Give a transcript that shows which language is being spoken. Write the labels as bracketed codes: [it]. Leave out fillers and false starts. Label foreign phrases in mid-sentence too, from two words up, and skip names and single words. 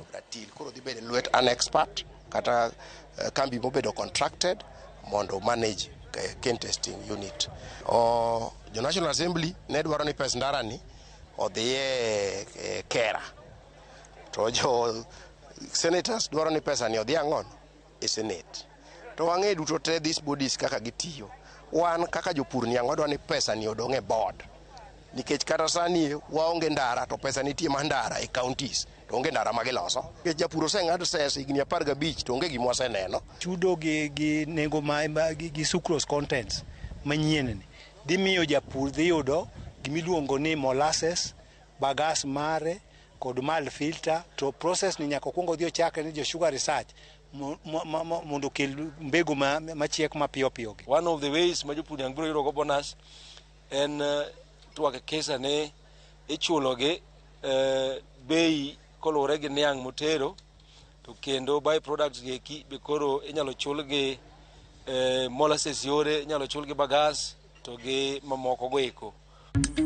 [luo] Koro dhi bedo lwet an expert kata kambi mobedo contracted mondo manage [en] cane testing unit. [luo] Jo National Assembly ne dwaro ni pes ndara ni odhiye kera, to jo senators dwaro ni pesa ni odhi ang'on e Senate. To wang'e duto te [en] these bodies [luo] kaka gitiyo. Wan kaka jopur niang' wadwa ni pesa ni odong' e board, nikech kata sani waonge ndara to pesa nitie ma ndara e counties to onge ndara ma giloso. Nikech japur oseng'ad ses higni 15 to onge gima waseneno. Chudo gi nengo gi [en] sucrose contents [luo] manyien ni dhi miyo japur dhi yudo gimiluongo ni molasses, bagas mare kod mal filter. To process ni nyaka kuongo dhi ochakre ni jo [en] sugar research [luo] mondo kel mbegu machiek mapiyo piyo. [en] One of the ways [luo] ma jopur nyang' biro yudo go bonus en twak kesa ne ichulogi bei koluwore gi niang' motero, to kendo [en] by products [luo] gi be koro inyalo chulgi molasses yore, inyalo chulgi bagas to gi mamoko go eko.